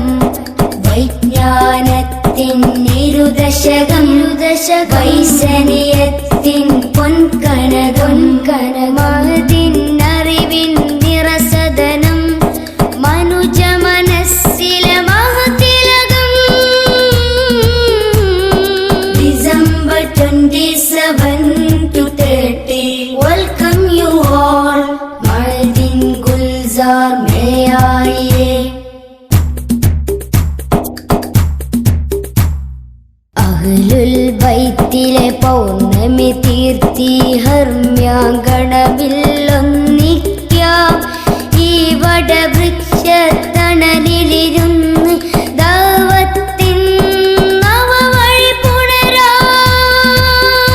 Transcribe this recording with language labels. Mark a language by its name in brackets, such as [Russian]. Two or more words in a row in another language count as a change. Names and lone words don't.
[Malayalam] വൈജ്ഞാനത്തിൻ ഇരുദശകം വൈസനിയത്തിൻ പൊൻകനകം. മഹതിന്നറിവിൻ നിറസദനം മനുജ മനസ്സിലെ മഹതിലകം. [English] December 27 to 30 welcome you all. [Urdu] مردین گلزار میں آئے. [Malayalam] അഹ്ലുൽ ബൈത്തിലെ പൗർണമി തീർത്തി ഹർമ്യാങ്കണവില്ലൊന്നിക്കാം. ഈ വടവൃക്ഷത്തണലിലിരുന്ന് ദഅവത്തിൻ നവവഴി പുണരാം.